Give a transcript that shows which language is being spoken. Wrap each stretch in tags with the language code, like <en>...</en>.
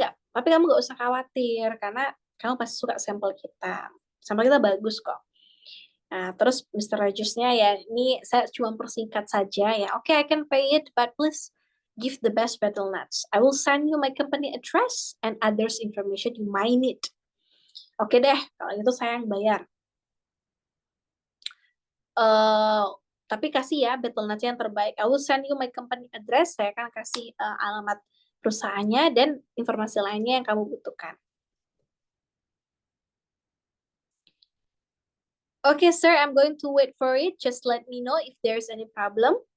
<id>Tapi kamu nggak usah khawatir, karena kamu pasti suka sampel kita. Sampel kita bagus kok. Nah, terus Mr. Rogers-nya ya, ini saya cuma persingkat saja ya.</id> <en>Oke, I can pay it, but please give the best betel nuts. I will send you my company address and others information you might need.</en> <id>Oke deh, kalau gitu saya yang bayar. Tapi kasih ya betel nuts yang terbaik.</id> <en>I will send you my company address.</en> <id>Saya akan kasih alamat perusahaannya dan informasi lainnya yang kamu butuhkan.</id> <en>Okay, sir, I'm going to wait for it. Just let me know if there's any problem.</en>